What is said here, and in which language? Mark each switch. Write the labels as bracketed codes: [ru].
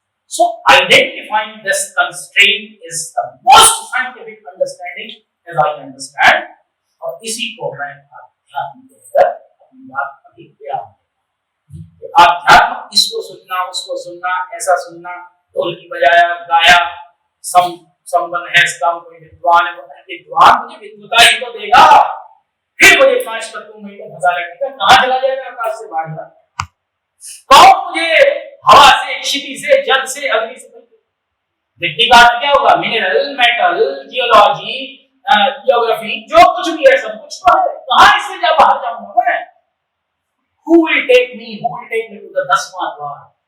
[en] So identifying this constraint is the most scientific understanding as I understand. [hi] और इसी को मैं अध्यात्म कहकर अपनी बात अभी किया. अध्यात्म इसको सुनना, उसको सुनना, ऐसा सुनना, ढोल की बजाया, गाया, संबंध है इसका, कोई विद्वान है, विद्वान मुझे विद्वता ही तो देगा, फिर मुझे 5 तत्वों में फंसा रखेगा. कहां चला जाएगा आकाश से बाहर? कौन मुझे हवा से, क्षिति से, जल से, अग्नि से? मिट्टी का अर्थ क्या होगा? मिनरल, मेटल, जियोलॉजी, जियोग्राफी, जो कुछ भी है सब कुछ तो है. कहां इससे जा बाहर जाऊंगा मैं? [en] Who will take me to the 10वां द्वार?